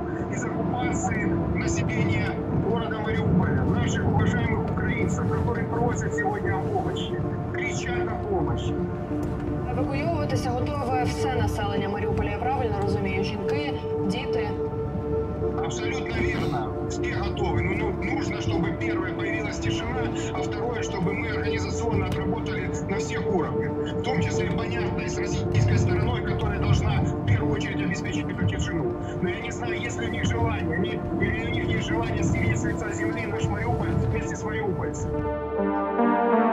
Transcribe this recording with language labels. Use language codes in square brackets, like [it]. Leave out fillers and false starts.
[ru] Из оккупации населения города Мариуполя, наших уважаемых украинцев, которые просят сегодня о помощи, кричат о помощи. [uk] Евакуйовуватися готове все населення Маріуполя, я правильно розумію? Жінки, діти. [ru] Абсолютно верно. Все готовы. Но нужно, чтобы первое появилась тишина, а второе, чтобы мы организационно отработали на всех уровнях. В том числе, понятно, и с российской стороной, которая должна в первую очередь обеспечить эту тишину. Но я не знаю, есть ли у них желание, или у них есть желание стереть с лица земли наш Мариуполь вместе с мариупольцами.